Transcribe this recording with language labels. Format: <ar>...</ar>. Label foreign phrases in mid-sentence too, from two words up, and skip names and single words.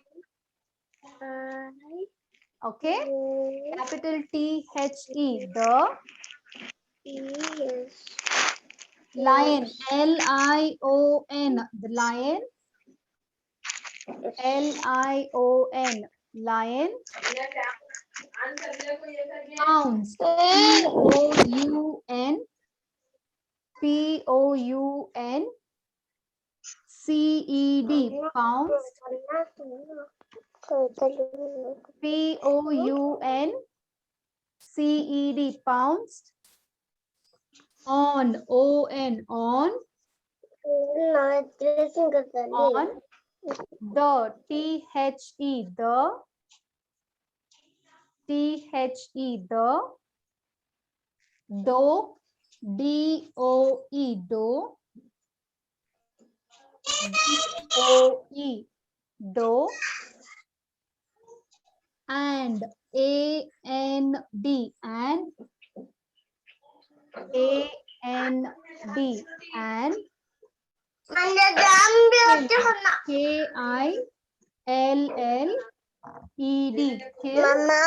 <en>Okay, capital T-H-E. The lion. L-I-O-N. The lion. L-I-O-N. Lion. Pounced. P-O-U-N. P-O-U-N-C-E-D. Pounced. P-O-U-N-C-E-D. Pounced. On. O-N. On. On. The. T-H-E. The. T-H-E. The. Do. D-O-E. Do. D-O-E. Do. And. A-N-D. And. A-N-D. And. K-I-L-L-E-D. Kill.</en>